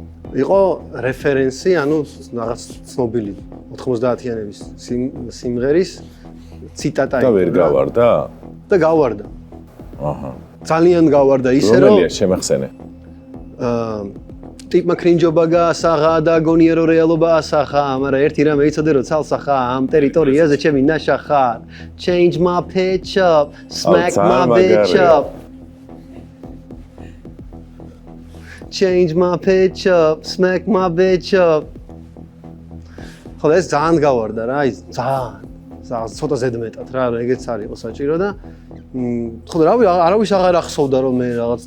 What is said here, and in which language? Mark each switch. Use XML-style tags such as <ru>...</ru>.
<ka>იყო რეფერენსი, ანუ რაღაც ცნობილი 90-იანების სიმღერის ციტატა და ვერ გავარდა? და გავარდა. აჰა. ძალიან გავარდა ისე რომ რომელია შემახსენე? ტიპმა კრინჯობა გაასაღა და გონია რომ რეალობა ასახა, მაგრამ ერთი რამე იცოდე რომ ცალსახა ამ ტერიტორიაზე ჩემი ნაშა ხარ.</ka> <en>Change my pitch up, smack my bitch up. Change my pitch up, smack my bitch up.</en> <ka>ხო ეს ძალიან გავარდა რა, ის ძალიან ცოტა ზედმეტად რა, ეგეც არ იყო საჭირო და ხო არავის აღარ ახსოვდა რომ მე რაღაც</ka>